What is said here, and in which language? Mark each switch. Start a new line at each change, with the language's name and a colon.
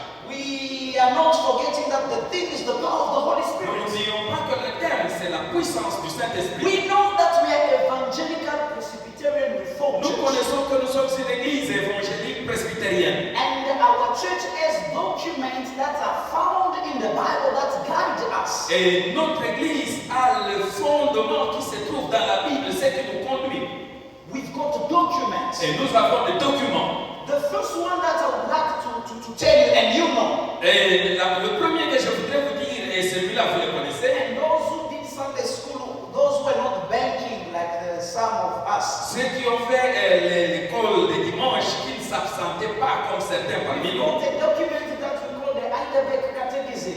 English: We are not forgetting that the thing is the power of the Holy
French: Nous
English: Spirit.
French: n'oublions pas que le terme, c'est la puissance du Saint-Esprit.
English: We know that we are evangelical Presbyterian Reformed
French: Nous
English: Church.
French: connaissons que nous sommes une église évangélique presbytérienne.
English: And our church has documents that are found in the Bible that guide us.
French: Et notre église a le fondement qui se trouve dans la Bible, ce qui nous conduit.
English: We've got documents.
French: Et nous avons des documents.
English: The first one that I would like to tell you, and you know,
French: Et le premier que je voudrais vous dire, et celui-là vous le connaissez,
English: and those who did Sunday school, those who are not banking like some of us,
French: ceux qui ont fait l'école de dimanche, qui ne s'absentaient pas comme certains parmi
English: we
French: nous.
English: got a document that we call the Heidelberg Catechism.